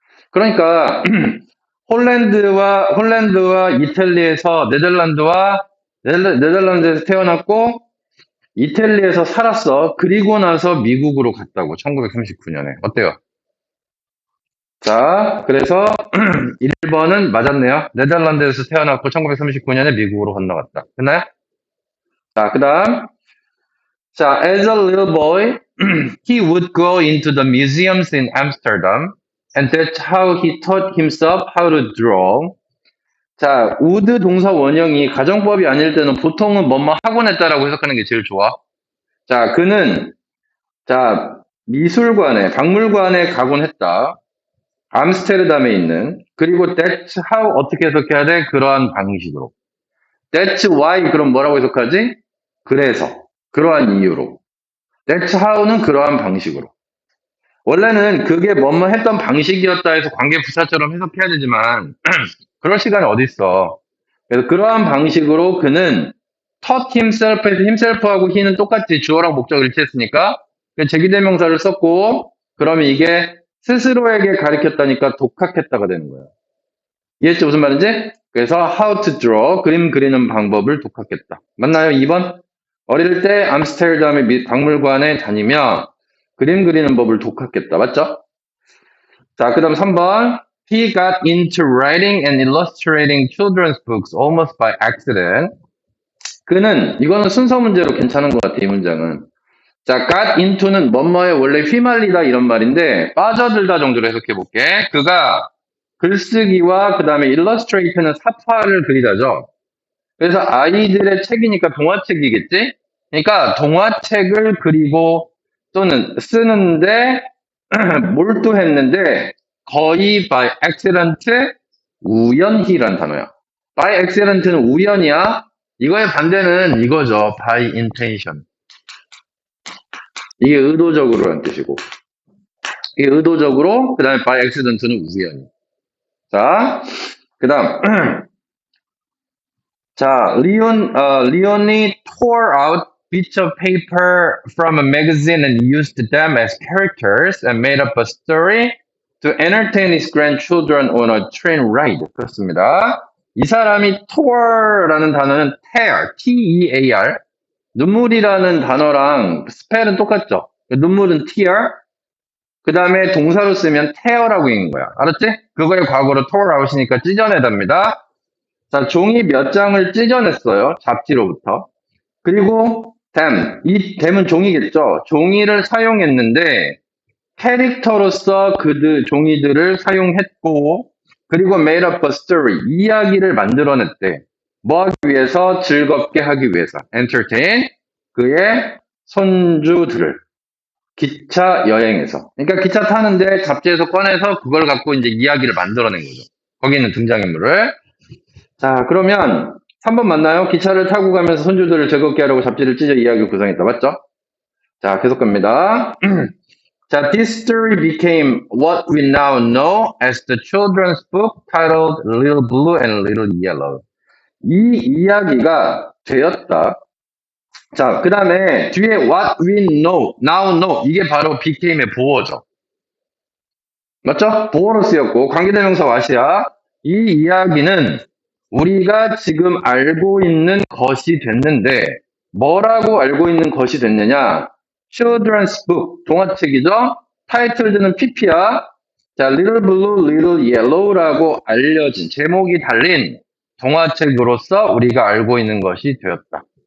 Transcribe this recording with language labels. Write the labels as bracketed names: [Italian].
[Korean] 그러니까 홀랜드와 이탈리에서 네덜란드에서 태어났고 이탈리에서 살았어. 그리고 나서 미국으로 갔다고. 1939년에. 어때요? 자, 그래서 1번은 맞았네요. 네덜란드에서 태어났고 1939년에 미국으로 건너갔다. 됐나요? 자, 그다음. [English] 자, as a little boy, he would go into the museums in Amsterdam, and that's how he taught himself how to draw. [Korean] 자, would 동사 원형이 가정법이 아닐 때는 보통은 뭐뭐 하곤 했다라고 해석하는 게 제일 좋아. 자, 그는 미술관에, 박물관에 가곤 했다. 암스테르담에 있는. 그리고 [English] that's how [Korean] 어떻게 해석해야 돼? 그러한 방식으로. [English] That's why [Korean] 그럼 뭐라고 해석하지? 그래서, 그러한 이유로. [English] That's how [Korean] 는 그러한 방식으로. 원래는 그게 뭐뭐 했던 방식이었다 해서 관계부사처럼 해석해야 되지만 그럴 시간이 어디 있어. 그래서 그러한 방식으로 그는 [English] taught himself [Korean] 에서 himself하고 he는 똑같이 주어랑 목적을 일치했으니까 제기대명사를 썼고 그러면 이게 스스로에게 가르쳤다니까 독학했다가 되는 거야. 이해했지? 무슨 말인지? 그래서 [English] how to draw, [Korean] 그림 그리는 방법을 독학했다. 맞나요? 2번? 어릴 때 암스테르담의 박물관에 다니며 그림 그리는 법을 독학했다. 맞죠? 자, 그 다음 3번. [English] He got into writing and illustrating children's books almost by accident. [Korean] 그는, 이거는 순서 문제로 괜찮은 것 같아, 이 문장은. 자, got into는 뭐뭐에 원래 휘말리다 이런 말인데, 빠져들다 정도로 해석해 볼게. 그가 글쓰기와 그 다음에 illustrate는 사파를 그리다죠. 그래서 아이들의 책이니까 동화책이겠지? 그러니까 동화책을 그리고 또는 쓰는데 몰두했는데 거의 [English] by accident, [Korean] 우연히란 단어야. [English] by accident [Korean] 는 우연이야. 이거의 반대는 이거죠. [English] by intention. [Korean] 이게 의도적으로라는 뜻이고. 이게 의도적으로, 그 다음에 [English] by accident [Korean] 는 우연히. 자, 그 다음. 자, 리온이 [English] tore out bits of paper from a magazine and used them as characters and made up a story to entertain his grandchildren on a train ride. [Korean] 그렇습니다. 이 사람이 tore라는 단어는 tear, T-E-A-R. 눈물이라는 단어랑 스펠은 똑같죠? 눈물은 tear. 그 다음에 동사로 쓰면 tear라고 읽는 거야. 알았지? 그거의 과거로 [English] tore out [Korean] 이니까 찢어내답니다. 자, 종이 몇 장을 찢어냈어요. 잡지로부터. 그리고 이 댐은 종이겠죠. 종이를 사용했는데 캐릭터로서 종이들을 사용했고 그리고 [English] made up a story, [Korean] 이야기를 만들어냈대. 뭐 하기 위해서? 즐겁게 하기 위해서. entertain, 그의 손주들을. 기차 여행에서. 그러니까 기차 타는데 잡지에서 꺼내서 그걸 갖고 이제 이야기를 만들어낸 거죠. 거기 있는 등장인물을. 자, 그러면 3번 맞나요? 기차를 타고 가면서 손주들을 즐겁게 하려고 잡지를 찢어 이야기를 구성했다. 맞죠? 자, 계속 갑니다. [English] 자, this story became what we now know as the children's book titled Little Blue and Little Yellow. [Korean] 이 이야기가 되었다. 자, 그 다음에 뒤에 [English] what we know, now know [Korean] 이게 바로 became의 보어죠. 맞죠? 보어로 쓰였고 관계대명사 what이야. 이 이야기는 우리가 지금 알고 있는 것이 됐는데 뭐라고 알고 있는 것이 됐느냐? Children's Book, 동화책이죠? 타이틀드는 PP야. 자, Little Blue, Little Yellow라고 알려진 제목이 달린 동화책으로서 우리가 알고 있는 것이 되었다.